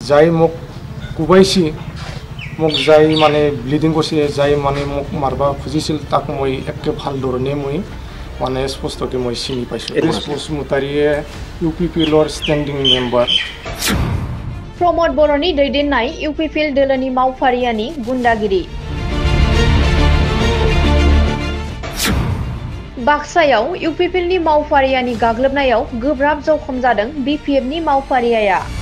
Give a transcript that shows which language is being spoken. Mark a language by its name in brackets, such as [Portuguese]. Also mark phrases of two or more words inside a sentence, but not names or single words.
[Assamese] যাই মোক কুবাইছি মোক যাই মানে ব্লিডিং কৰিছে যাই মানে মোক মাৰবা খুজিছিল তাক মই একে ভাল ধৰণে মই মানে স্পষ্টকৈ মই চিনি পাইছোঁ বসুমতাৰীয়ে UPPLৰ [English] standing member [Bodo] प्रमोद बर'नि दैदेननाय UPPL दोलोनि मावफारियानि गुन्डागिरि बाक्सायाव UPPLनि मावफारियानि गाग्लोबनायाव गोब्राब जखम जादों BPFनि मावफारियाया